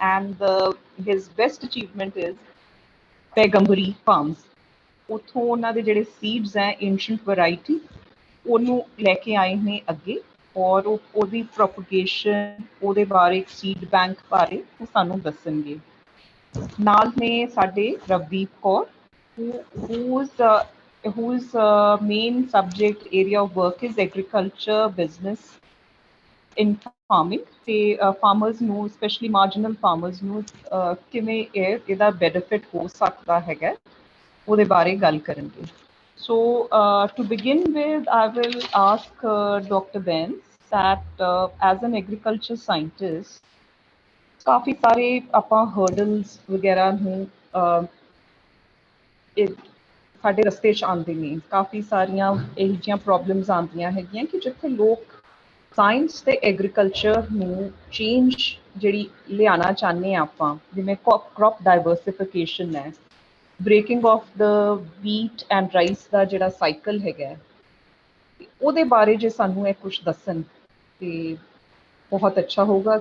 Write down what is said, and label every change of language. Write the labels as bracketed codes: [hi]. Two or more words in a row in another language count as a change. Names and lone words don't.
[en] and his best achievement is Paigambari Farms. [pa] ਉੱਥੋਂ ਉਹਨਾਂ ਦੇ ਜਿਹੜੇ ਸੀਡਸ ਹੈ [en] ancient variety [pa] ਉਹਨੂੰ ਲੈ ਕੇ ਆਏ ਨੇ ਅੱਗੇ ਔਰ ਉਹਦੀ ਪ੍ਰੋਪਗੇਸ਼ਨ, ਉਹਦੇ ਬਾਰੇ [en] seed bank [pa] ਬਾਰੇ ਉਹ ਸਾਨੂੰ ਦੱਸਣਗੇ। ਨਾਲ ਨੇ ਸਾਡੇ ਰਵਦੀਪ ਕੌਰ [en] whose main subject area of work is agriculture business in farming [pa] ਤੇ farmers ਨੂੰ [en] especially marginal farmers [pa] ਨੂੰ ਕਿਵੇਂ ਇਹਦਾ benefit ਹੋ ਸਕਦਾ ਹੈਗਾ ਉਹਦੇ ਬਾਰੇ ਗੱਲ ਕਰਨਗੇ। [en] So to begin with, I will ask Dr. Benz that as an agriculture scientist, [pa] ਕਾਫੀ ਸਾਰੇ ਆਪਾਂ hurdles ਵਗੈਰਾ ਨੂੰ ਸਾਡੇ ਰਸਤੇ 'ਚ ਆਉਂਦੇ ਨੇ। ਕਾਫੀ ਸਾਰੀਆਂ ਇਹੋ ਜਿਹੀਆਂ ਪ੍ਰੋਬਲਮਸ ਆਉਂਦੀਆਂ ਹੈਗੀਆਂ ਕਿ ਜਿੱਥੇ ਲੋਕ ਸਾਇੰਸ ਤੇ ਐਗਰੀਕਲਚਰ ਨੂੰ ਚੇਂਜ ਜਿਹੜੀ ਲਿਆਉਣਾ ਚਾਹੁੰਦੇ ਹਾਂ ਆਪਾਂ, ਜਿਵੇਂ [en] crop diversification [pa] ਹੈ, [en] breaking of the wheat and rice [pa] ਦਾ ਜਿਹੜਾ ਸਾਈਕਲ ਹੈਗਾ, ਉਹਦੇ ਬਾਰੇ ਜੇ ਸਾਨੂੰ ਇਹ ਕੁਛ ਦੱਸਣ ਤੇ ਬਹੁਤ ਅੱਛਾ ਹੋਊਗਾ।